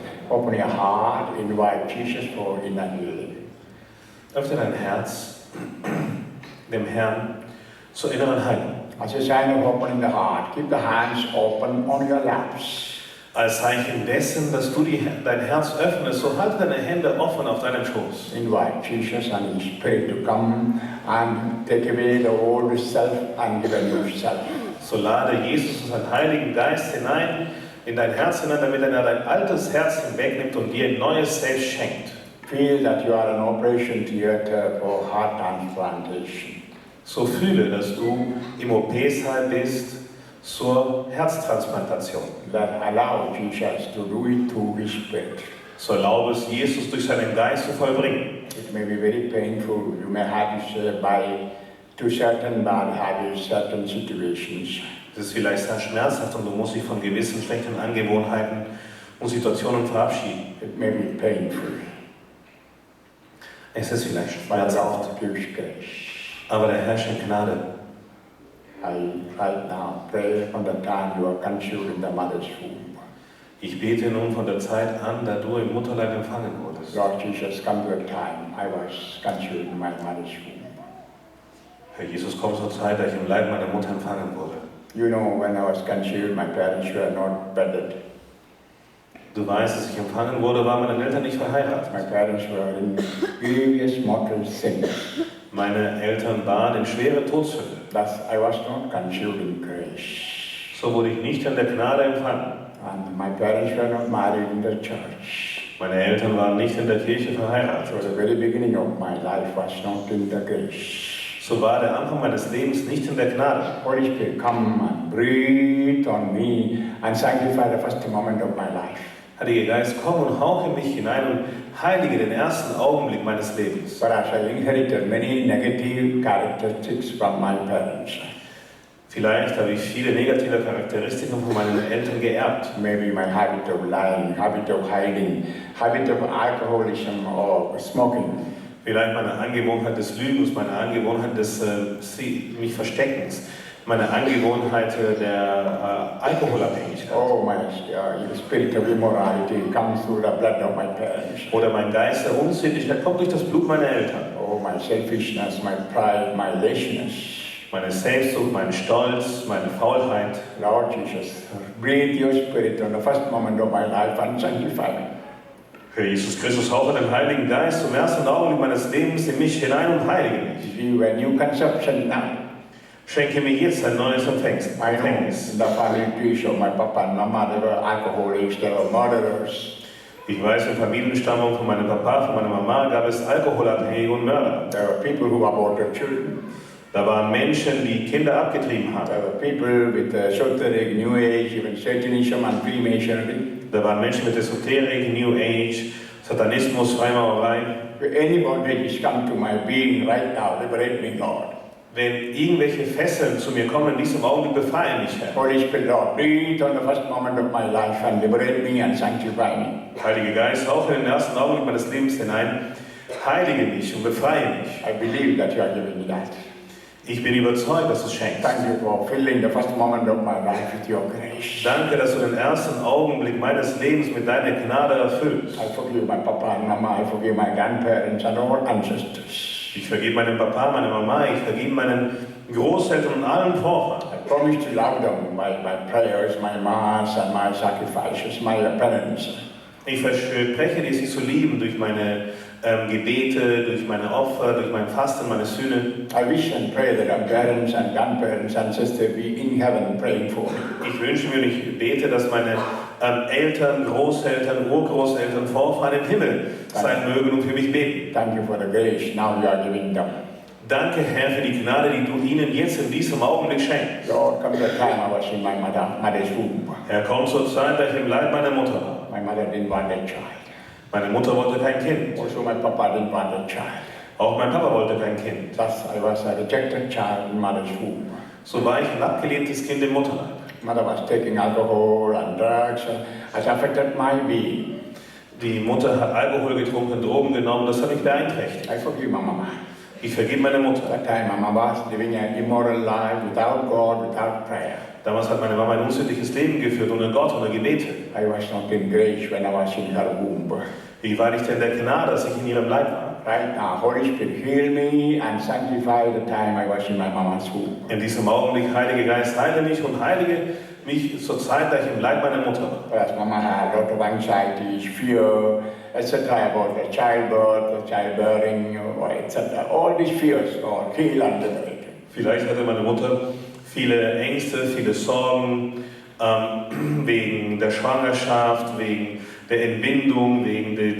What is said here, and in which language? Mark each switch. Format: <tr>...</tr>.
<en>Open your heart, invite Jesus for inner healing.</en> <de>Öffne dein Herz dem Herrn zur inneren Heilung.</de> <en>As a sign of opening the heart, keep the hands open on your laps.</en> <de>Als Zeichen dessen, dass du dein Herz öffnest, so halte deine Hände offen auf deinem Schoß.</de> <en>Invite Jesus and His Spirit to come and take away the old self and give a new self.</en> <de>So lade Jesus und seinen Heiligen Geist hinein in dein Herz hinein, damit er dein altes Herz hinwegnimmt und dir ein neues Selbst schenkt.</de> <en>Feel that you are an operation theater for heart transplantation.</en> <de>So fühle, dass du im OP-Saal bist zur Herztransplantation.</de> <en>That allow Jesus to do it through His Spirit.</en> <de>So erlaube es Jesus durch seinen Geist zu vollbringen.</de> <en>It may be very painful. You may have to say to certain bad habits, certain situations.</en> <de>Es ist vielleicht sehr schmerzhaft und du musst dich von gewissen schlechten Angewohnheiten und Situationen verabschieden.</de> <en>It may be painful.</en> <de>Es ist vielleicht</de> <en>But</en> <de>schmerzhaft,</de> <en>God gives grace.</en> <de>aber der Herr schenkt Gnade.</de> <en>I right now pray from the time you are conceived in the mother's womb.</en> <de>Ich bete nun von der Zeit an, da du im Mutterleib empfangen wurdest.</de> <en>Lord Jesus, come to a time I was conceived in my mother's womb.</en> <de>Herr Jesus, komm zur Zeit, da ich im Leib meiner Mutter empfangen wurde.</de> <en>You know, when I was conceived, my parents were not wedded.</en> <de>Du weißt, als ich empfangen wurde, waren meine Eltern nicht verheiratet.</de> <en>My parents were in grievous mortal sin.</en> <de>Meine Eltern waren in schwere Todsünde.</de> <en>Thus, I was not conceived in grace.</en> <de>So wurde ich nicht in der Gnade empfangen.</de> <en>And my parents were not married in the church.</en> <de>Meine Eltern waren nicht in der Kirche verheiratet.</de> <en>So the very beginning of my life was not in the grace.</en> <de>So war der Anfang meines Lebens nicht in der Gnade.</de> <en>Holy Spirit, come and breathe on me and sanctify the first moment of my life.</en> <de>Heiliger Geist, komm und hauche in mich hinein und heilige den ersten Augenblick meines Lebens.</de> <en>But as I inherited many negative characteristics from my parents,</en> <de>Vielleicht habe ich viele negative Charakteristiken von meinen Eltern geerbt.</de> <en>maybe my habit of lying, habit of hiding, habit of alcoholism or smoking,</en> <de>Vielleicht meine Angewohnheit des Lügens, meine Angewohnheit des mich Versteckens, meine Angewohnheit der Alkoholabhängigkeit.</de> <en>oh, my spirit of immorality comes through the blood of my parents.</en> <de>Oder mein Geist der Unsittlichkeit kommt durch das Blut meiner Eltern.</de> <en>Oh, my selfishness, my pride, my laziness.</en> <de>Meine Selbstsucht, mein Stolz, meine Faulheit.</de> <en>Lord Jesus, breathe your spirit on the first moment of my life and sanctify me.</en> <de>Herr Jesus Christus, hauche den Heiligen Geist zum ersten Augenblick meines Lebens in mich hinein und heilige mich.</de> <en>Give you a new conception now.</en> <de>Schenke mir jetzt ein neues</de> <en>I know</en> <de>Empfängnis.</de> <en>in the family tree of my papa and mama, they were alcoholics, they were murderers.</en> <de>Ich weiß, in Familienstammung von meinem Papa, von meiner Mama gab es Alkoholabhängige und Mörder.</de> <en>There were people who aborted children.</en> <de>Da waren Menschen, die Kinder abgetrieben haben.</de> <en>There were people with esoteric, New Age, even Satanism and Freemasonry.</en> <de>Da waren Menschen mit Esoterik, New Age, Satanismus, Freimaurerei.</de> <en>Any bondage come to my being right now, liberate me, Lord.</en> <de>Wenn irgendwelche Fesseln zu mir kommen, in diesem Augenblick befreie mich, Herr.</de> <en>Holy Spirit, Lord, breathe on the first moment of my life and liberate me and sanctify me.</en> <de>Heiliger Geist, hauche in den ersten Augenblick meines Lebens hinein, heilige mich und befreie mich.</de> <en>I believe that you are giving me that.</en> <de>Ich bin überzeugt, dass du es schenkst.</de> <en>Thank you for filling the first moment of my life with your grace.</en> <de>Danke, dass du den ersten Augenblick meines Lebens mit deiner Gnade erfüllst.</de> <en>I forgive my papa and mama, I forgive my grandparents and all ancestors.</en> <de>Ich vergebe meinem Papa, meiner Mama, ich vergebe meinen Großeltern und allen Vorfahren.</de> <en>I promise to love them by my prayers, my mass and my sacrifices, my penance.</en> <de>Ich verspreche dir, sie zu lieben durch meine Gebete, durch meine Opfer, durch mein Fasten, meine Sühne.</de> <en>I wish and pray that our parents and grandparents, ancestors be in heaven praying for me.</en> <de>Ich wünsche mir und ich bete, dass meine Eltern, Großeltern, Urgroßeltern, Vorfahren im Himmel sein mögen und für mich beten.</de> <en>Thank you for the grace now you are giving them.</en> <de>Danke, Herr, für die Gnade, die du ihnen jetzt in diesem Augenblick schenkst.</de> <en>Lord, come to the time I was in my mother's womb.</en> <de>Herr, komm zur Zeit, da ich im Leib meiner Mutter war.</de> <en>My mother didn't want a child.</en> <de>Meine Mutter wollte kein Kind.</de> <en>Also my papa didn't want a child.</en> <de>Auch mein Papa wollte kein Kind.</de> <en>Thus I was a rejected child in mother's womb.</en> <de>So war ich ein abgelehntes Kind im Mutterleib.</de> <en>Mother was taking alcohol and drugs. It affected my being.</en> <de>Die Mutter hat Alkohol getrunken, Drogen genommen, das hat mich beeinträchtigt.</de> <en>I forgive my mama.</en> <de>Ich vergebe meine Mutter.</de> <en>At that time, my mama was living an immoral life without God, without prayer.</en> <de>Damals hat meine Mama ein unsittliches Leben geführt, ohne Gott, ohne Gebete.</de> <en>I was not in grace when I was in her womb.</en> <de>Ich war nicht in der Gnade, als ich in ihrem Leib war.</de> <en>Right now, Holy Spirit, heal me and sanctify the time I was in my mama's womb.</en> <de>In diesem Augenblick, Heiliger Geist, heile mich und heilige mich zur Zeit, da ich im Leib meiner Mutter war.</de> <en>Whereas mama had a lot of anxieties, fear, etc. about the childbirth, the childbearing, or etc. All these fears are healed and liberated.</en> <de>Vielleicht hatte meine Mutter viele Ängste, viele Sorgen wegen der Schwangerschaft, wegen der Entbindung, wegen</de>